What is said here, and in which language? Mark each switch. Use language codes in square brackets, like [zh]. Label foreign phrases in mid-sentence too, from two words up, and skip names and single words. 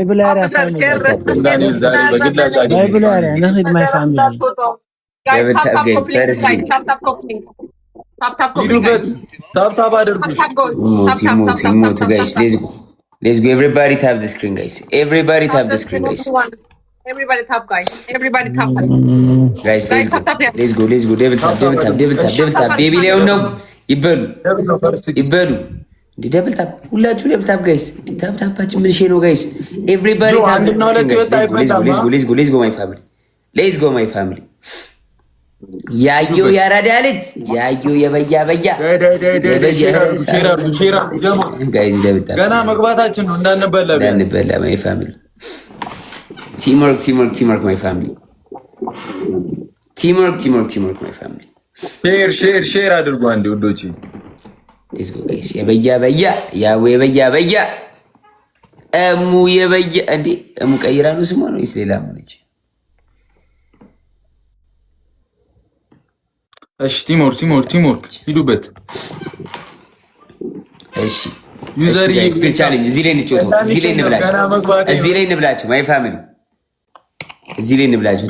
[am] ሂዱበት። ታብታብ አድርጉ። [en] ሞት guys let's go everybody tap the screen guys everybody tap the screen guys ኤቨሪባዲ ታፕ ዘ ስክሪን ጋይስ Everybody tap, guys. Everybody tap. Guys, let's go. Double tap. [am] ቤቢ ላይ ነው ይበሉ። [en] double tap [am] ሁላችሁ [en] double tap guys። [am] ታፕ ታፓችን ምን ሼ ነው ጋይስ? [en] everybody tap። let's go my family. [am] ያዩ ያራዳ ልጅ ያዩ የበያ ጋይስ [en] double tap። [am] ገና መግባታችን ነው እንዳንበላ [en] my family. Teamwork, my family. Teamwork, my family. [am] ሼር አድርጉ አንዴ ወዶቼ። [en] Let's go guys. [am] የበያ ያው የበያ እሙ የበያ እንዴ እሙ ቀይራ ነው ስሟ ነው ወይስ ሌላ ሆነች? እሺ ቲምወርክ ሂዱበት። እሺ [en] user challenge [am] እዚህ ላይ እንብላችሁ [en] my family [am] እዚህ ላይ እንብላችሁ።